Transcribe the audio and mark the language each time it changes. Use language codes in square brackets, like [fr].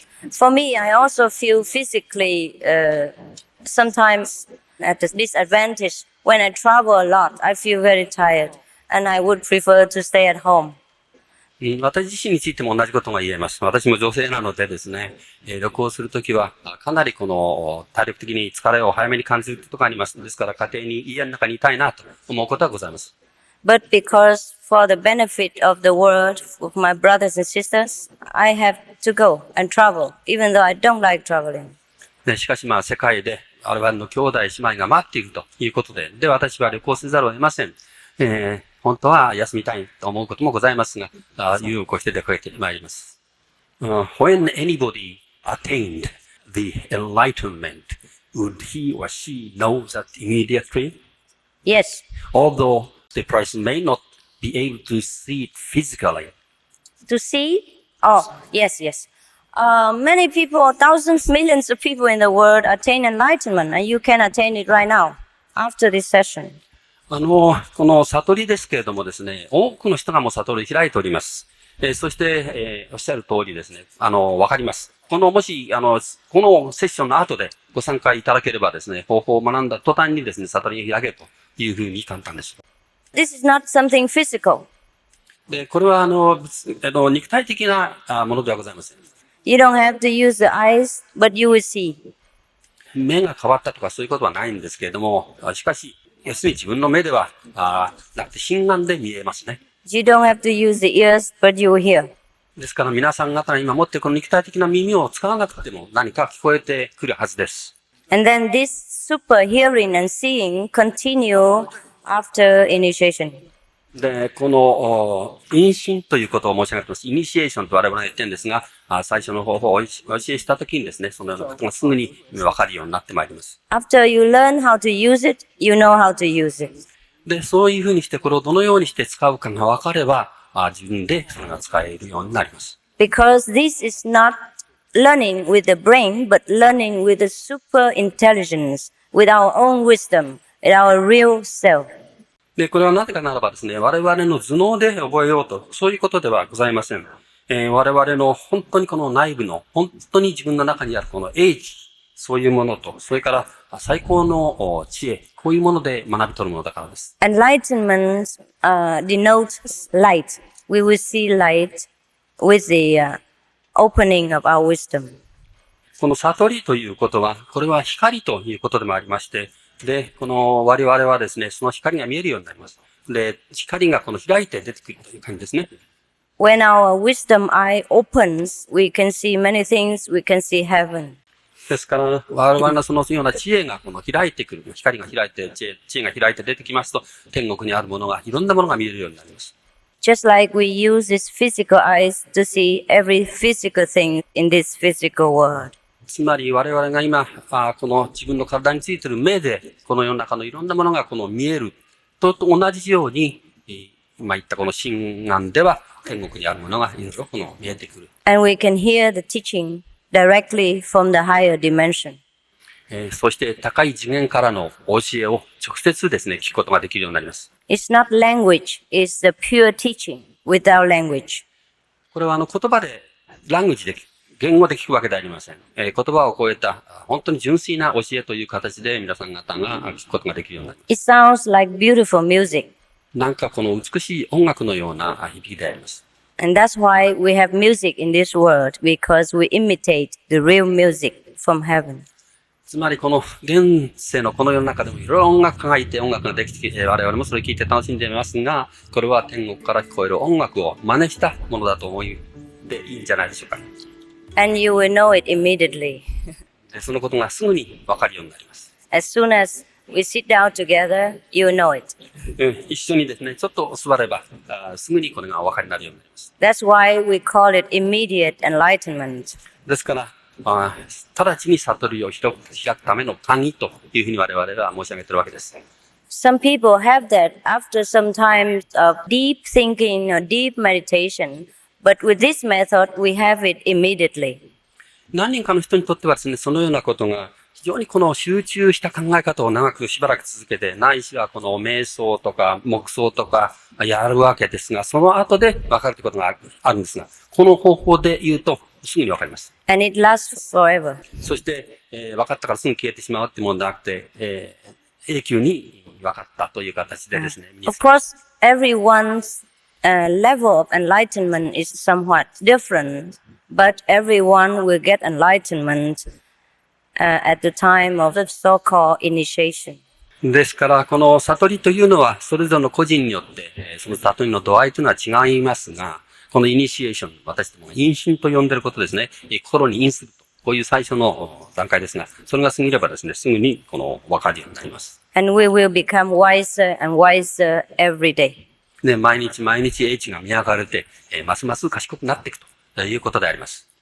[en] For me, I also feel physically sometimes at a disadvantage. When I travel a lot, I feel very tired and I would prefer to stay at home. [ja] 私自身についても同じことが言えます。私も女性なのでですね、旅行するときは、かなりこの体力的に疲れを早めに感じることがあります。ですから家庭に家の中にいたいなと思うことはございます。 [en] But because for the benefit of the world, of my brothers and sisters, I have to go and travel, even though I don't like traveling. [ja] しかし世界で我々の兄弟姉妹が待っているということで、私は旅行せざるを得ません。本当は休みたいと思うこともございますが、意を越して出かけてまいります。 [en] When anybody attained the enlightenment, would he or she know that immediately? Yes. Although the person may not be able to see it physically. To see? Oh, yes, yes. Many people, thousands, millions of people in the world attain enlightenment, and you can attain it right now, after this session. [ja] この悟りですけれどもですね、多くの人がもう悟り開いております。そして、おっしゃる通りですね、わかります。もし、このセッションの後でご参加いただければですね、方法を学んだ途端にですね、悟りが開けるというふうに簡単です。 [en] This is not something physical. [ja] で、これは肉体的なものではございません。 [en] You don't have to use the eyes, but you will see. [ja] 目が変わったとかそういうことはないんですけれども、しかし、要するに自分の目ではなくて心眼で見えますね。 [en] You don't have to use the ears, but you will hear. [ja] ですから皆さん方が今持っているこの肉体的な耳を使わなくても何か聞こえてくるはずです。 [en] And then this super hearing and seeing continue after initiation. [ja] で、この、因心ということを申し上げています。イニシエーションと我々が言ってるんですが、最初の方法をお教えしたときにですね、そのようなことがすぐにわかるようになってまいります。 [en] After you learn how to use it, you know how to use it. [ja] で、そういうふうにしてこれをどのようにして使うかがわかれば、自分でそれが使えるようになります。 [en] Because this is not learning with the brain, but learning with the super intelligence, with our own wisdom, with our real self. [ja] で、これはなぜかならばですね、我々の頭脳で覚えようと、そういうことではございません。我々の本当にこの内部の、本当に自分の中にあるこの英知、そういうものと、それから最高の知恵、こういうもので学び取るものだからです。 [en] Enlightenment denotes light. We will see light with the opening of our wisdom. [ja] この悟りということは、これは光ということでもありまして、で、この我々はですね、その光が見えるようになります。で、光がこの開いて出てくるという感じですね。 [en] When our wisdom eye opens, we can see many things. We can see heaven. [ja] ですから、我々のそのような知恵がこの開いてくる、光が開いて、知恵が開いて出てきますと、天国にあるものが、いろんなものが見えるようになります。 [en] Just like we use these physical eyes to see every physical thing in this physical world. [ja] つまり我々が今、この自分の体についている目で、この世の中のいろんなものがこの見えると同じように、今言ったこの心眼では天国にあるものがいろいろこの見えてくる。 [en] And we can hear the teaching directly from the higher dimension. [ja] そして高い次元からの教えを直接ですね、聞くことができるようになります。 [en] It's not language, it's the pure teaching without language. [ja] これは言葉で、ラングジで言語で聞くわけではありません。言葉を超えた、本当に純粋な教えという形で皆さん方が聞くことができるようになります。 [en] It sounds like beautiful music. [ja] なんかこの美しい音楽のような響きであります。 [en] And that's why we have music in this world, because we imitate the real music from heaven. [ja] つまりこの現世のこの世の中でもいろいろ音楽家がいて音楽ができてきて我々もそれを聴いて楽しんでいますが、これは天国から聞こえる音楽を真似したものだと思いでいいんじゃないでしょうか。 [en] And you will know it immediately. [ja] そのことがすぐにわかるようになります。 [en] As soon as we sit down together, you will know it. [ja] 一緒にですね、ちょっと座ればすぐにこれがお分かりになるようになります。 [en] That's why we call it immediate enlightenment. [ja] ですから、直ちに悟りを開くための鍵というふうに我々は申し上げているわけです。 [en] Some people have that after some time of deep thinking or deep meditation, but with this method, we have it immediately. [ja] 何人かの人にとってはですね、そのようなことが非常にこの集中した考え方を長くしばらく続けて、ないしはこの瞑想とか黙想とかやるわけですが、その後で分かるということがあるんですが、この方法で言うとすぐに分かります。 [en] And it lasts forever. [ja] そして、分かったからすぐ消えてしまうってものではなくて、永久に分かったという形でですね。 [en] Of course, everyone's level of enlightenment is somewhat different, but everyone will get enlightenment at the time of the so-called initiation. [ja] ですから、この悟りというのは、それぞれの個人によって、その悟りの度合いというのは違いますが、このイニシエーション、私どもが因心と呼んでいることですね。心に因すると。こういう最初の段階ですが、それが過ぎればですね、すぐにこの分かるようになります。 [en] And we will become wiser and wiser every day. [ja] で、毎日毎日英知が磨かれて、ますます賢くなっていくということであります。